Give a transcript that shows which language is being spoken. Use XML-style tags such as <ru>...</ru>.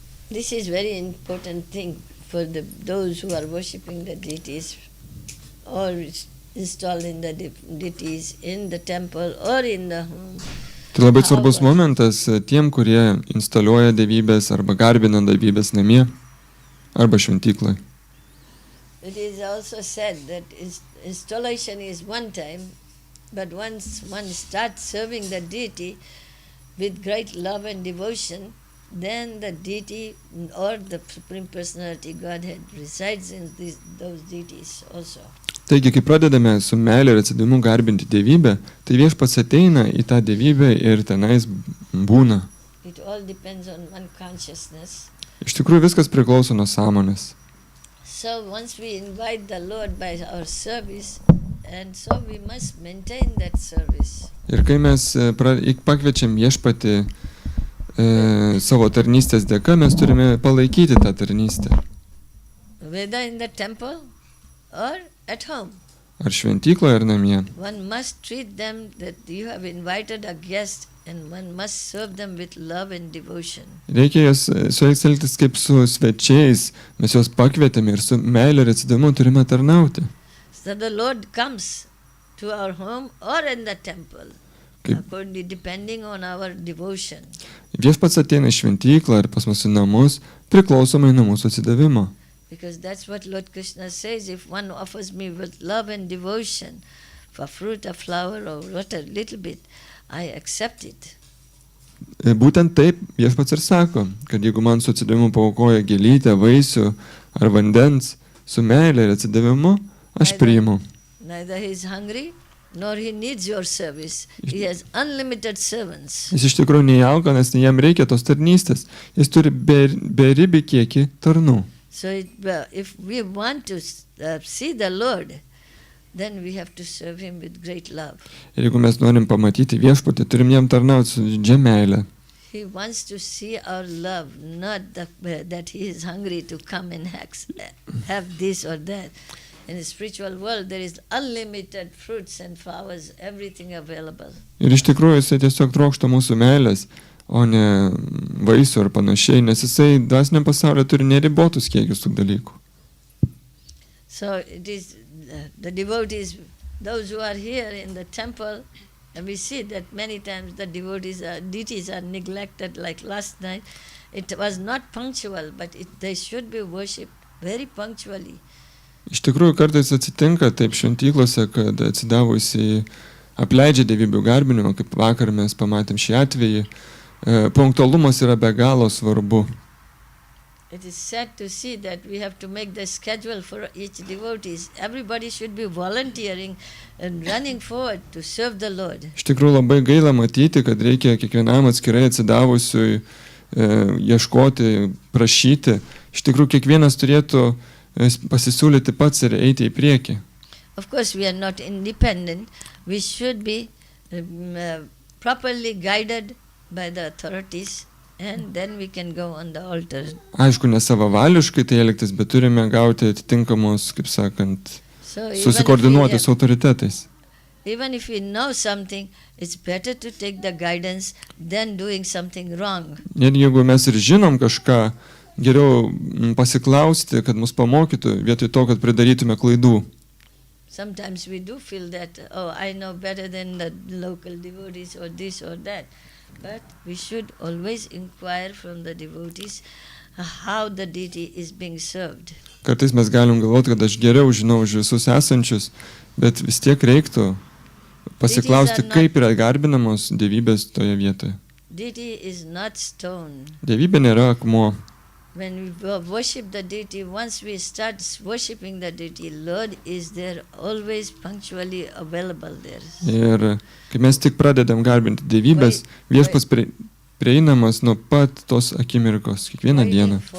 <en>This is very important thing for those who are worshipping the deities or installing the deities in the temple or in the home.</en> <lt>Tai labai svarbus momentas tiem, kurie instaliuoja dievybės arba garbina dievybės namie arba šventykloje.</lt> <en>It is also said that installation is one time, but once one starts serving the deity with great love and devotion, then the deity or the Supreme Personality Godhead resides in those deities also.</en> <lt>Taigi, kai pradedame su meilė ir atsidavimu garbinti dievybę, tai viešpats ateina į tą dievybę ir tenais būna.</lt> <en>It all depends on one consciousness.</en> <lt>Iš tikrųjų viskas priklauso nuo sąmonės.</lt> <en>So once we invite the Lord by our service, and so we must maintain that service.</en> <lt>Ir kai mes pakviečiam viešpatį savo tarnystės dėka, mes turime palaikyti tą tarnystę.</lt> <en>Whether in the temple or at home.</en> <lt>Ar šventykloje, ar namie.</lt> <en>One must treat them that you have invited a guest and one must serve them with love and devotion.</en> <lt>Reikia su jais elgtis kaip su svečiais, mes juos pakvietėme ir su meilė ir atsidavimu turime tarnauti.</lt> <en>So the Lord comes to our home or in the temple, according depending on our devotion.</en> <lt>Viešpats ateina į šventyklą ir pas mus į namus, priklausomai nuo mūsų atsidavimo.</lt> <en>Because that's what Lord Krishna says, if one offers me with love and devotion for fruit, a flower or water, little bit, I accept it.</en> <lt>Būtent taip viešpats ir sako, kad jeigu man su atsidavimu paaukoja gėlytę, vaisių ar vandens, su meilė ir atsidavimu, aš priimu.</lt> <en>Neither he is hungry, nor he needs your service. He has unlimited servants.</en> <lt>Jis iš tikrųjų nei alkanas, nei jam reikia tos tarnystės. Jis turi beribį kiekį tarnų.</lt> <en>So if we want to see the Lord, then we have to serve him with great love.</en> <lt>Ir jeigu mes norim pamatyti viešpatį, turim jam tarnauti su didžia meile.</lt> <en>He wants to see our love, not that he is hungry to come and have this or that. In the spiritual world, there is unlimited fruits and flowers, everything available.</en> <lt>Ir iš tikrųjų jisai tiesiog trokšta mūsų meilės, o ne vaisių ar panašiai, nes jisai dvasiniam pasaulyje turi neribotus kiekius tų dalykų.</lt> <en>So it is the devotees, those who are here in the temple, and we see that many times the deities are neglected, like last night. It was not punctual, but they should be worshipped very punctually.</en> <lt>Iš tikrųjų, kartais atsitinka taip šventyklose, kad atsidavusiai apleidžia dievybių garbinimą, kaip vakar mes pamatėm šį atvejį. Punktualumas yra be galo svarbu.</lt> <en>It is sad to see that we have to make the schedule for each devotees. Everybody should be volunteering and running forward to serve the Lord.</en> <lt>Iš tikrųjų labai gaila matyti, kad reikia kiekvienam atskirai atsidavusiui ieškoti, prašyti. Iš tikrųjų kiekvienas turėtų pasisiūlyti pats ir eiti į priekį.</lt> <en>Of course we are not independent. We should be properly guided by the authorities. And then we can go on the altar.</en> <lt>Aišku, nesavavališkai tai elgtis, bet turime gauti atitinkamus, kaip sakant, susikoordinuoti su autoritetais.</lt> <en>Even if we know something, it's better to take the guidance than doing something wrong.</en> <lt>Ir jeigu mes ir žinom kažką, geriau pasiklausti, kad mus pamokytų, vietoj to, kad pridarytume klaidų.</lt> <en>Sometimes we do feel that, oh, I know better than the local devotees or this or that. But we should always inquire from the devotees how the deity is being served.</en> <lt>Kartais mes galim galvoti, kad aš geriau žinau už visus esančius, bet vis tiek reiktų pasiklausti, kaip yra garbinamos dievybės toje vietoje.</lt> <en>Deity is not stone.</en> <lt>Dievybė nėra akmuo.</lt> <en>When we worship the deity, once we start worshipping the deity, Lord is there, always punctually available there.</en> <lt>Ir kai mes tik pradedam garbinti dievybės, viešpats prieinamas nuo pat tos akimirkos, kiekvieną dieną.</lt>